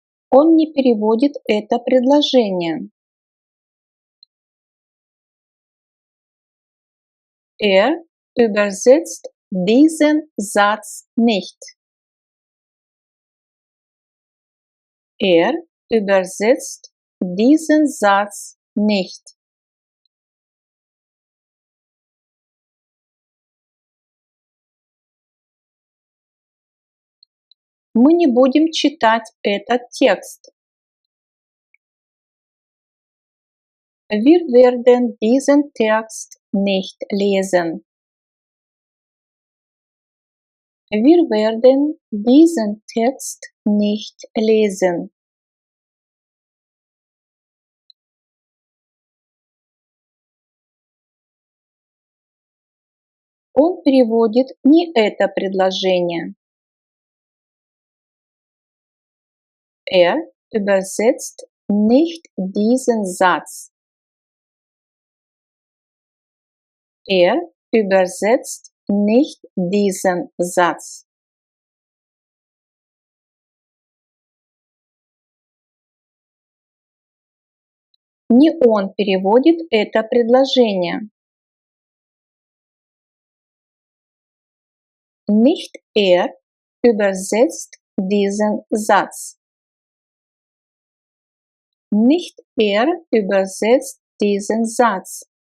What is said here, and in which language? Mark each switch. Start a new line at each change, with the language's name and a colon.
Russian: Он не переводит это предложение.
German: Übersetzt diesen Satz nicht. Übersetzt diesen Satz nicht.
Russian: Мы не будем читать этот текст.
German: Wir werden diesen Text nicht lesen. Wir werden diesen Text nicht lesen.
Russian: Он переводит не это предложение.
German: Übersetzt nicht diesen Satz. Übersetzt nicht diesen Satz.
Russian: Не он переводит это предложение.
German: Nicht er übersetzt diesen Satz. Nicht er übersetzt diesen Satz.